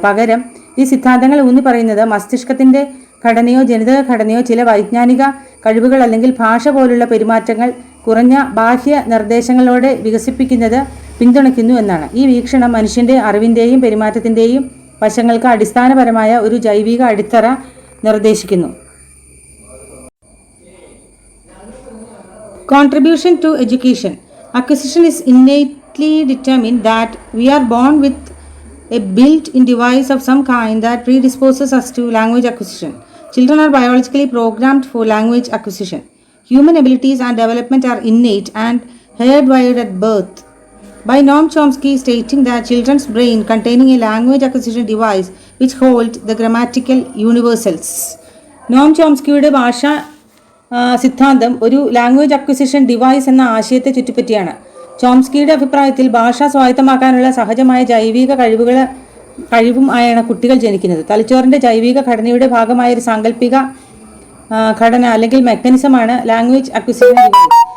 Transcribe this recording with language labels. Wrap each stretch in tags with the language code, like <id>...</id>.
<ml>പകരം ഈ സിദ്ധാന്തങ്ങൾ ഊന്നി പറയുന്നത് മസ്തിഷ്കത്തിൻ്റെ ഘടനയോ ജനിതക ഘടനയോ ചില വൈജ്ഞാനിക കഴിവുകൾ അല്ലെങ്കിൽ ഭാഷ പോലുള്ള പെരുമാറ്റങ്ങൾ കുറഞ്ഞ ബാഹ്യ നിർദ്ദേശങ്ങളോടെ വികസിപ്പിക്കുന്നത് പിന്തുണയ്ക്കുന്നു എന്നാണ്. ഈ വീക്ഷണം മനുഷ്യൻ്റെ അറിവിൻ്റെയും പെരുമാറ്റത്തിൻ്റെയും വശങ്ങൾക്ക് അടിസ്ഥാനപരമായ ഒരു ജൈവിക അടിത്തറ നിർദ്ദേശിക്കുന്നു.</ml> <en>Contribution to education. Acquisition is innately determined that we are born with a built-in device of some kind that predisposes us to language acquisition. Children are biologically programmed for language acquisition. Human abilities and development are innate and hardwired at birth. By Noam Chomsky stating that children's brain containing a language acquisition device which hold the grammatical universals.</en> <ml>നോം ചോംസ്കിയുടെ ഭാഷാ സിദ്ധാന്തം ഒരു language acquisition device എന്ന ആശയത്തെ ചുറ്റിപ്പറ്റിയാണ്. ചോംസ്കിയുടെ അഭിപ്രായത്തിൽ ഭാഷ സ്വായത്തമാക്കാനുള്ള സഹജമായ ജൈവിക കഴിവും ആയാണ് കുട്ടികൾ ജനിക്കുന്നത്. തലച്ചോറിൻ്റെ ജൈവിക ഘടനയുടെ ഭാഗമായ ഒരു സാങ്കല്പിക ഘടന അല്ലെങ്കിൽ മെക്കാനിസമാണ് ലാംഗ്വേജ് അക്വിസിഷൻ ഡിവൈസ്.</ml>